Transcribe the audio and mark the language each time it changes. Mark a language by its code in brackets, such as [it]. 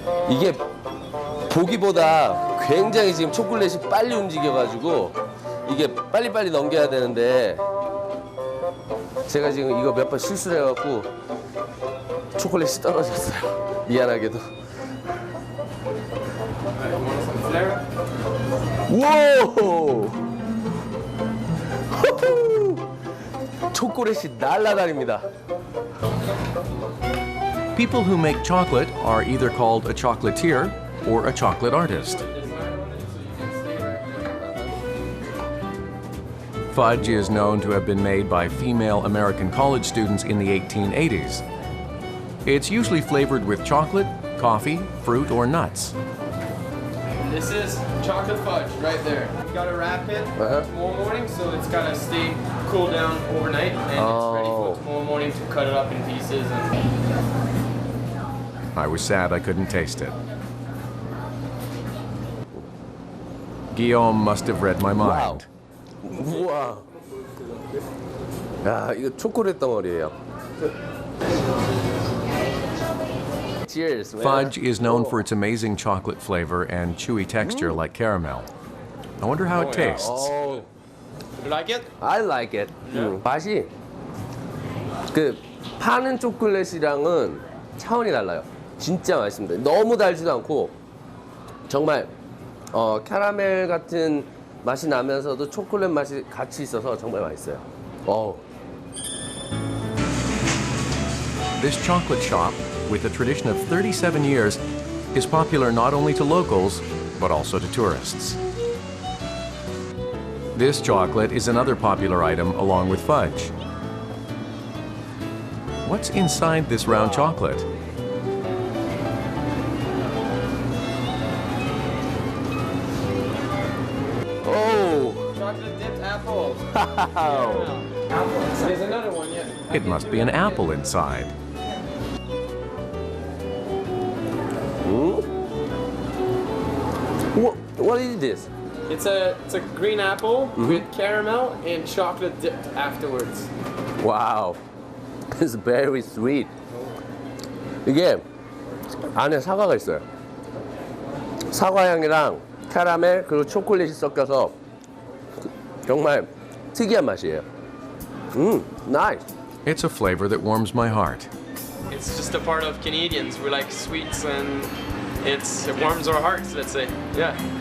[ko] 이게 보기보다 굉장히 지금 초콜릿이 빨리 움직여가지고 이게 빨리빨리 넘겨야 되는데 제가 지금 이거 몇 번 실수를 해갖고 초콜릿이 떨어졌어요. 미안하게도. 우 초콜릿이 날아다닙니다. [en] People who make chocolate are either called a chocolatier or a chocolate artist. Fudge is known to have been made by female American college students in the 1880s. It's usually flavored with chocolate, coffee, fruit, or nuts. This is chocolate fudge right there. You gotta wrap it tomorrow morning so it's gotta stay cool down overnight and it's ready for tomorrow morning to cut it up in pieces. I was sad I couldn't taste it. Guillaume must have read my mind. [ko] 우와. 야, 이거 초콜릿 덩어리예요. [en] Cheers, man. Fudge is known for its amazing chocolate flavor and chewy texture like caramel. I wonder how it tastes. Oh, You like it? I like it. [ko] 맛이 그 파는 초콜릿이랑은 차원이 달라요. 진짜 맛있습니다. 너무 달지도 않고 정말 캐러멜 같은 맛이 나면서도 초콜릿 맛이 같이 있어서 정말 맛있어요. [en] This chocolate shop, with a tradition of 37 years, is popular not only to locals, but also to tourists. This chocolate is another popular item along with fudge. What's inside this round chocolate? Chocolate dipped apples. Wow. There's another one, yeah. It must be an apple inside. What is this? It's a green apple with caramel and chocolate dipped afterwards. Wow. It's very sweet. [ko] 이게 안에 사과가 있어요. 사과 향이랑 캐러멜 그리고 초콜릿이 섞여서 정말 특이한 맛이에요. [en] Nice. It's a flavor that warms my heart. It's just a part of Canadians. We like sweets and it warms our hearts, let's say. Yeah.